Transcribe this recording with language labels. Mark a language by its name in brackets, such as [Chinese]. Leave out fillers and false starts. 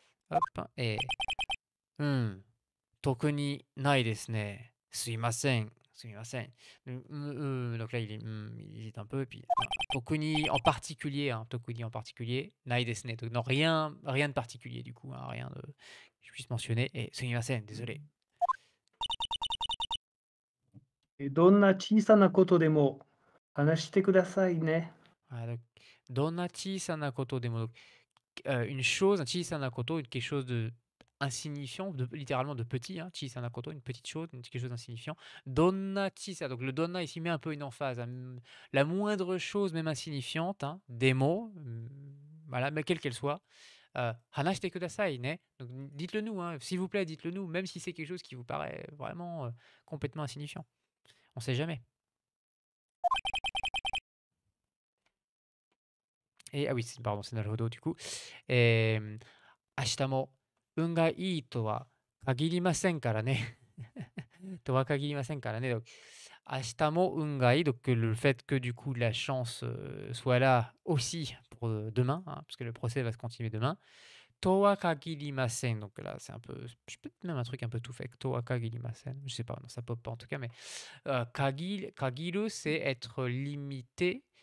[French] Hop, et [Japanese] うん。特にないですね。すいません。すいません。 [French] Donc là, il hésite un peu. Et puis, Tokuni en particulier, hein, Tokuni en particulier, [Japanese] nai desu ne. [French] Donc, non, rien de particulier du coup, hein, rien de que je puisse mentionner. Et sumimasen, désolé. [Japanese] どんな小さなことでも話してくださいね。 [French] Voilà, donc, [Japanese] donna chisana koto demo. [French] Donc, une chose, un chisana koto, quelque chose de insignifiant, littéralement de petit, hein, chisana koto, une petite chose, quelque chose d'insignifiant. Donna chisa, donc le donna ici met un peu une emphase, hein, la moindre chose, même insignifiante, hein, des mots, voilà, mais quelle qu'elle soit. [Japanese] Hanashite kudasai, ne. [French] Donc dites-le nous, hein, s'il vous plaît, dites-le nous, même si c'est quelque chose qui vous paraît vraiment complètement insignifiant. On sait jamais. Et ah oui, pardon, c'est Naruhodo du coup. [Japanese] Et 明日も運がいいとは限りませんからね。とは限りませんからね。 [French] Donc, [Japanese] 明日も運がいい. [French] Donc, le fait que du coup la chance soit là aussi pour demain, hein, parce que le procès va se continuer demain. [Japanese] Toa kagirimasen. [French] Donc là, c'est un peu. Peut-être même un truc un peu tout fait. Toa kagirimasen. Je sais pas, non, ça pop pas en tout cas, mais. Kagiru, c'est être limité.